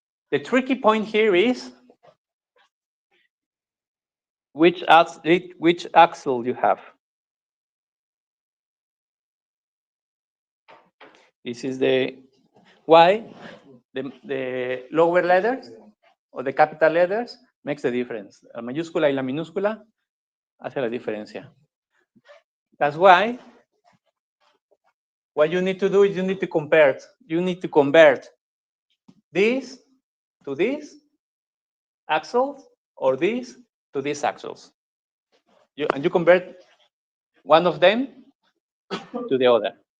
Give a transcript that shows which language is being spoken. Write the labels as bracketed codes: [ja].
[en] The tricky point here is which axle you have. This is the why the lower letters o the capital letters makes the difference. [es] La mayúscula y la minúscula hace la diferencia. [en] That's why what you need to do is you need to convert this to this axles or this to these axles. And you convert one of them to the other.